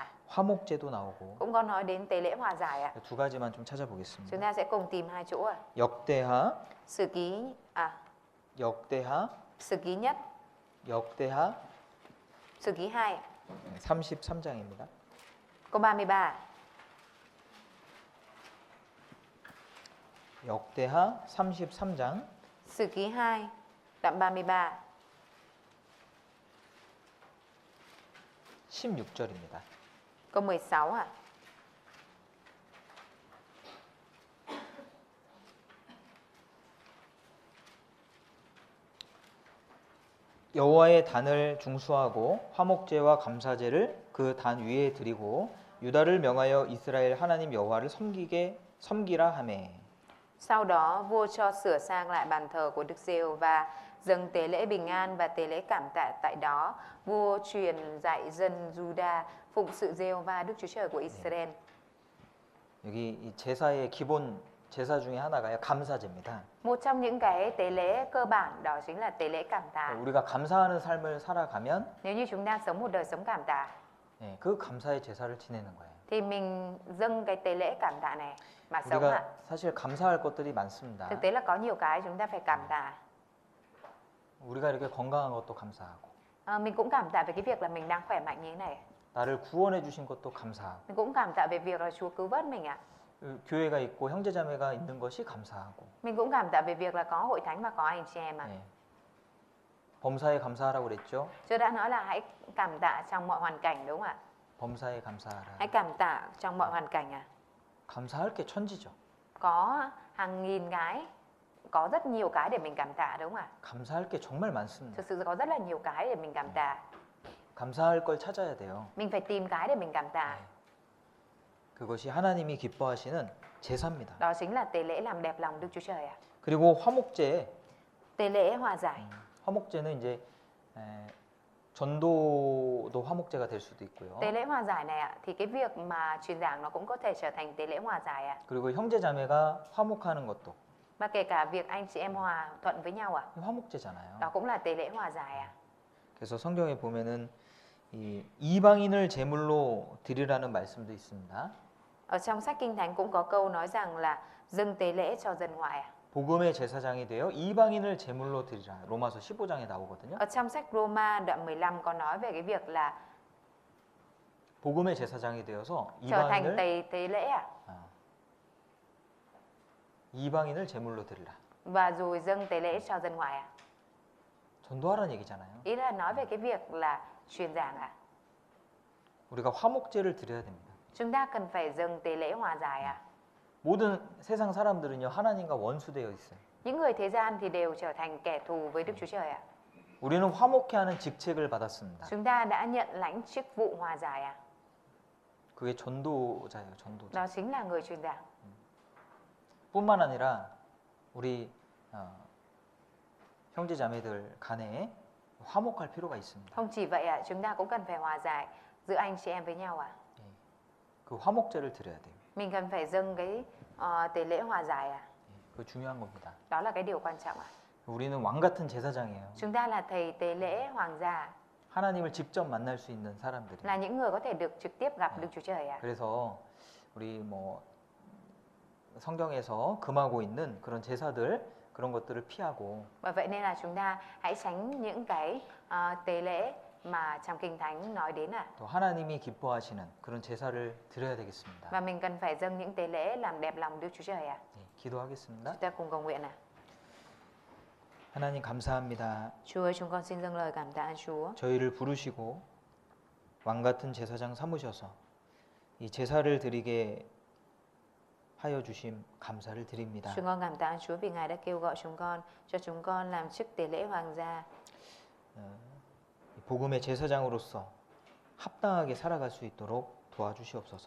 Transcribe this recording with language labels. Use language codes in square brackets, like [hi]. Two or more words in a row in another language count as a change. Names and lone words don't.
[ko] 화목제도 나오고 [vi] cũng có nói đến tế lễ hòa giải ạ. [ko] 두 가지만 좀 찾아보겠습니다. [vi] Chúng ta sẽ cùng tìm hai chỗ ạ. [ko] 역대하, [vi] Sử ký sử ký nhất, [ko] 역대하 [vi] sử ký 2, [ko] 33장입니다. [vi] câu 33. [ko] 역대하 33장 [vi] Sử ký 2, đoạn 33, [ko] 16절입니다. [vi] câu 16 ạ. [ko] 여호와의 단을 중수하고 화목제와 감사제를 그 단 위에 드리고 유다를 명하여 이스라엘 하나님 여호와를 섬기라 하매. [vi] Sau đó vua cho sửa sang lại bàn thờ của Đức Giêsu và dâng tế lễ bình an và tế lễ cảm tạ tại đó. Vua truyền dạy dân Juda phụng sự Giê-hô-va Đức Chúa Trời của Israel. [ko] 여기 이 제사의 기본 제사 중에 하나가요 감사제입니다. [vi] Một trong những cái tế lễ cơ bản đó chính là tế lễ cảm tạ. [ko] 우리가 감사하는 삶을 살아가면 [vi] Nếu như chúng ta sống một đời sống cảm tạ [ko] 그 감사의 제사를 지내는 거예요. [vi] thì mình dâng cái tế lễ cảm tạ này mà sống ạ. [ko] 우리가 사실 감사할 것들이 많습니다. [vi] Thực tế là có nhiều cái chúng ta phải cảm tạ. [ko] 우리가 이렇게 건강한 것도 감사하고 [vi] Mình cũng cảm tạ về cái việc là mình đang khỏe mạnh như thế này. [ko] 나를 구원해 주신 것도 감사하고 [vi] Mình cũng cảm tạ về việc là Chúa cứu vớt mình ạ. [ko] 교회가 있고 형제자매가 있는 것이 감사하고 [vi] Mình cũng cảm tạ về việc là có hội thánh và có anh chị em ạ. [ko] 범사에 감사하라고 그랬죠. [vi] Chúa đã nói là hãy cảm tạ trong mọi hoàn cảnh đúng không ạ? [ko] 범사에 감사하라. [vi] Hãy cảm tạ trong mọi hoàn cảnh ạ. [ko] 감사할 게 천지죠. [vi] Có hàng nghìn cái, có rất nhiều cái để mình cảm tạ đúng không ạ? [ko] 감사할 게 정말 많습니다. [vi] Thực sự có rất là nhiều cái để mình cảm tạ. [ko] 감사할 걸 찾아야 돼요. [vi] Mình phải tìm cái để mình cảm tạ. [ko] 그것이 하나님이 기뻐하시는 제사입니다. [vi] Đó chính là tế lễ làm đẹp lòng Đức Chúa Trời ạ. [ko] 그리고 화목제, [vi] Tế lễ hòa giải. [ko] 화목제는 이제 전도도 화목제가 될 수도 있고요. [vi] Tế lễ hòa giải này ạ, thì cái việc mà truyền giảng nó cũng có thể trở thành tế lễ hòa giải ạ. [ko] 그리고 형제 자매가 화목하는 것도 [vi] Và kể cả việc anh chị em hòa thuận với nhau ạ, [ko] 화목제잖아요. [vi] đó cũng là tế lễ hòa giải ạ. [ko] 그래서 성경에 보면은 이 이방인을 제물로 드리라는 말씀도 있습니다. [vi] Ở trong sách Kinh Thánh cũng có câu nói rằng là dâng tế lễ cho dân ngoại ạ. [ko] 복음의 제사장이 되어 이방인을 제물로 드리라. 로마서 15장에 나오거든요. [vi] Ở trong sách Roma đoạn 15 có nói về cái việc là [ko] 복음의 제사장이 되어서 [vi] trở thành [ko] 이방인을 [vi] tế lễ ạ. [ko] 이방인을 제물로 드리라. [vi] Và rồi dâng tế lễ cho dân ngoại ạ. [ko] 전도하라는 얘기잖아요. [vi] Ý là nói về cái việc là truyền giảng ạ. [ko] 우리가 화목제를 드려야 됩니다. [vi] Chúng ta cần phải dâng tế lễ hòa giải ạ. [ko] 모든 세상 사람들은요 하나님과 원수되어 있어요. [vi] Những người thế gian thì đều trở thành kẻ thù với Đức Chúa Trời ạ. [ko] 우리는 화목케 하는 직책을 받았습니다. [vi] Chúng ta đã nhận lãnh chức vụ hòa giải ạ. [ko] 그게 전도자예요, 전도자. [vi] Đó chính là người truyền giảng. [ko] 뿐만 아니라 우리 형제 자매들 간에 화목할 필요가 있습니다. [vi] Không chỉ vậy ạ, chúng ta cũng cần phải hòa giải giữa anh chị em với nhau ạ. [ko] 그 화목제를 드려야 돼요. [vi] Mình cần phải dâng cái tế lễ hòa giải ạ. [ko] 그거 중요한 겁니다. [vi] Đó là cái điều quan trọng ạ. [ko] 우리는 왕 같은 제사장이에요. [vi] Chúng ta là thầy tế lễ hoàng gia, [ko] 하나님을 직접 만날 수 있는 사람들이. [vi] là những người có thể được trực tiếp gặp Đức Chúa Trời ạ. [ko] 그래서 우리 뭐 성경에서 금하고 있는 그런 제사들 그런 것들을 피하고 [vi] Bởi vậy nên là chúng ta hãy tránh những cái tế lễ mà trong Kinh Thánh nói đến ạ. [ko] 또 하나님이 기뻐하시는 그런 제사를 드려야 되겠습니다. [vi] Và mình cần phải dâng những tế lễ làm đẹp lòng Đức Chúa Trời ạ. [ko] 네, 기도하겠습니다. [vi] Chúng ta cùng cầu nguyện ạ. [ko] 하나님 감사합니다. [vi] Chúa ơi, chúng con xin dâng lời cảm tạ Chúa. [ko] 저희를 부르시고 왕 같은 제사장 삼으셔서 이 제사를 드리게 하여 주심 감사를 드립니다. [vi] Chúng con cảm tạ Chúa vì Ngài đã kêu gọi chúng con, cho chúng con làm chức tế lễ hoàng gia. [ko] 복음의 제사장으로서 합당하게 살아갈 수 있도록 도와주시옵소서.